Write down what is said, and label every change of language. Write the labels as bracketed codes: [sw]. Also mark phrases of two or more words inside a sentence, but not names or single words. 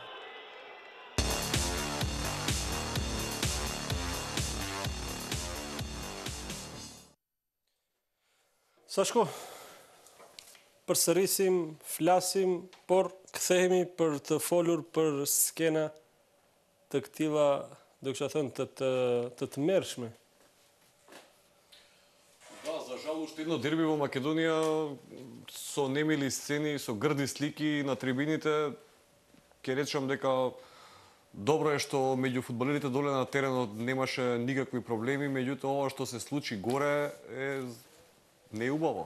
[sq] Sashko, përsërisim, flasim, por kthehemi për të folur për skena të këtilla, do kisha thënë, të tmerrshme. [mk] Да, за жал уште едно дерби во Македонија со немили сцени, со грди слики на трибините. Ке речам дека добро е што меѓу фудбалерите доле на теренот немаше никакви проблеми, меѓутоа ова што се случи горе е неубаво.